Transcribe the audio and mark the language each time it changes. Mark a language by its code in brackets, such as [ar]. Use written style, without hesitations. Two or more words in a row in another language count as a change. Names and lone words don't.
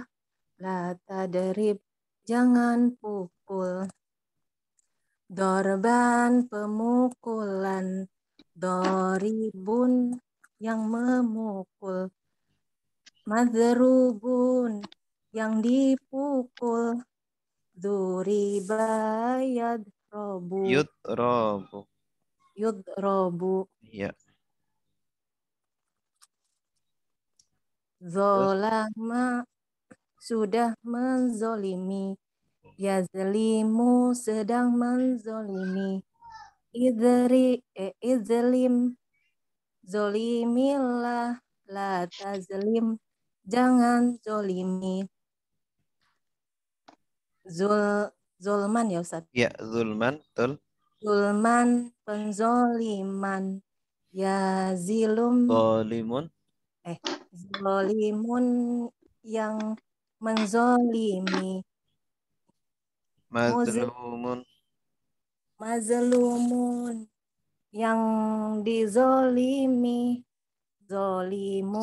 [ar] لا تضرب [id] jangan pukul. Dorban pemukulan. Doribun yang memukul. Madrubun yang dipukul. [ar] ضرب يضرب. Yudrobu. Yudrobu. [id] Ya. Zolama sudah menzolimi. Yazlimu sedang menzolimi. [ar] اظلم ظلم الله لا تظلم [id] jangan zolimi. Zulman ya Ustaz. Ya, zulman, betul. Zulman penzoliman. Ya [ar] Zalimun. [id] zolimun yang menzolimi. [ar] Mazlumun. [id] Mazlumun yang dizolimi. [ar] Zolimu